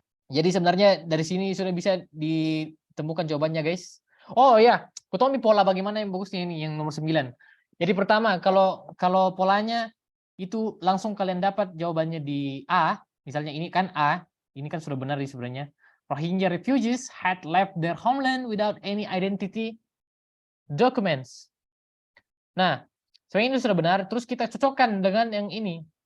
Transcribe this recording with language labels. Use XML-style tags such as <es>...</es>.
<id>Jadi sebenarnya dari sini sudah bisa ditemukan jawabannya guys. Oh ya, kutomi pola bagaimana yang bagusnya ini yang nomor 9. Jadi pertama kalau polanya itu langsung kalian dapat jawabannya di A, misalnya ini kan A, ini kan sudah benar di sebenarnya.</id> <en>Rohingya refugees had left their homeland without any identity documents.</en> <id>Nah, sebenarnya ini sudah benar. Terus kita cocokkan dengan yang ini.</id>